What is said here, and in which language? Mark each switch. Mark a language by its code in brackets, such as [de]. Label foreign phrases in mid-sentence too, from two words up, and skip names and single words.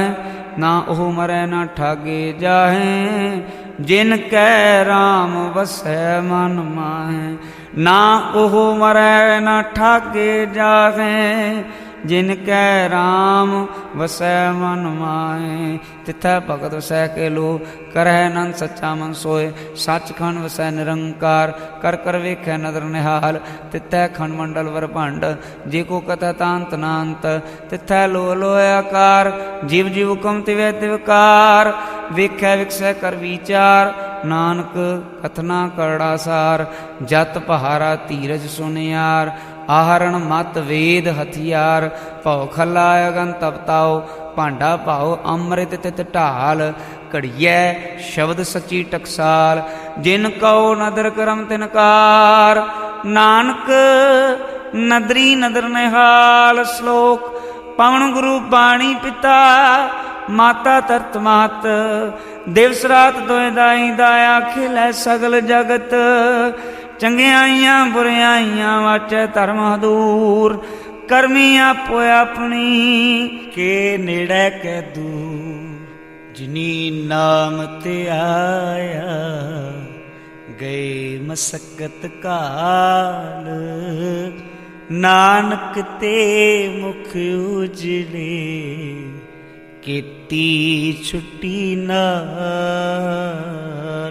[pa] ਨਾ ਓਹ ਮਰੈ ਨਾ ਠਾਗੇ ਜਾਹੇ, ਜਿਨ ਕੈ ਰਾਮ ਵਸੈ ਮਨ ਮਾਹੇ। ਨਾ ਓਹ ਮਰੈ ਨਾ ਠਾਗੇ ਜਾਹੇ, ਜਿਨ ਕੈ ਰਾਮ ਵਸੈ ਮਨ ਮਾਹੇ। ਤਿਥੈ ਭਗਤ ਵਸੈ ਕੇ ਲੋ, ਕਰਹ ਨੰਦ ਸੱਚਾ ਮਨ ਸੋਏ। ਸਚਖੰਡ ਵਸੈ ਨਿਰੰਕਾਰ, ਕਰ ਕਰ ਵੇਖੈ ਨਦਰ ਨਿਹਾਲ। ਤਿਥੈ ਖੰਡ ਮੰਡਲ ਵਰ ਭੰਡ, ਜੇ ਕੋ ਕਥਾ ਤਾਂਤ ਨਾਂਤ। ਤਿਥੈ ਲੋ ਲੋ ਆਕਾਰ, ਜੀਵ ਜੀਵ ਹੁਕਮ ਤਿਵੈ ਤਿਵਕਾਰ। ਵੇਖੈ ਵਿਕਸੈ ਕਰ ਵਿਚਾਰ, ਨਾਨਕ ਕਥਨਾ ਕਰੜਾ ਸਾਰ। ਜਤ ਪਹਾਰਾ ਧੀਰਜ ਸੁਨਿਆਰ, ਆਹਰਣ ਮਤ ਵੇਦ ਹਥਿਆਰ। ਭੌ ਖਲਾ ਅਗਨ ਤਪਤਾਓ, ਭਾਂਡਾ ਭਾਓ ਅੰਮ੍ਰਿਤ ਤਿਤ ਢਾਲ। ਘੜਿਆ ਸ਼ਬਦ ਸਚੀ ਟਕਸਾਲ, ਜਿਨ ਕਹੋ ਨਦਰ ਕਰਮ ਤਿਨਕਾਰ। ਨਾਨਕ ਨਦਰੀ ਨਦਰ ਨਿਹਾਲ। ਸ਼ਲੋਕ ਪਵਨ ਗੁਰੂ ਬਾਣੀ ਪਿਤਾ, ਮਾਤਾ ਤਰਤ ਮਾਤ। ਦਿਵਸ ਰਾਤ ਦੋਏ ਦਾਈ ਦਾਇਆ, ਖਿਲੈ ਸਗਲ ਜਗਤ। ਚੰਗਿਆਈਆਂ ਬੁਰਿਆਈਆਂ ਵਾਚੈ ਧਰਮ ਹਦੂਰ। ਕਰਮੀ ਆਪੋ ਅਪਨੀ, ਕੇ ਨੇੜੈ ਕੈ ਦੂਰ। ਜਿਨੀ ਨਾਮ ਤੇ ਆਇਆ, ਗਏ ਮਸੱਕਤ ਕਾਲ। ਨਾਨਕ ਤੇ ਮੁਖ ਉਜਲੇ, ਕੇਤੀ ਛੁੱਟੀ ਨਾਲ।